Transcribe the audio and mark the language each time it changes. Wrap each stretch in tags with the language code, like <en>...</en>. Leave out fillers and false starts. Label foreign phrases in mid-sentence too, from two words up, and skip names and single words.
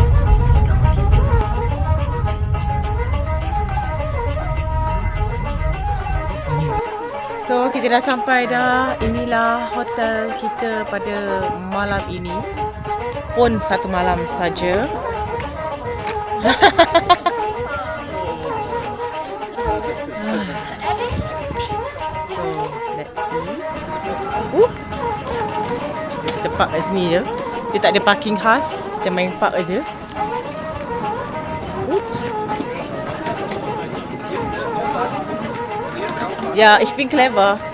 <ms>So kita dah sampai dah. Inilah hotel kita pada malam ini. Pun satu malam saja.</ms> <en>So let's see.</en> <ms>So kita park kat sini je. Dia tak ada parking khas. Kita main park aja. Oops.</ms> <de>Ja, ich bin clever.</de>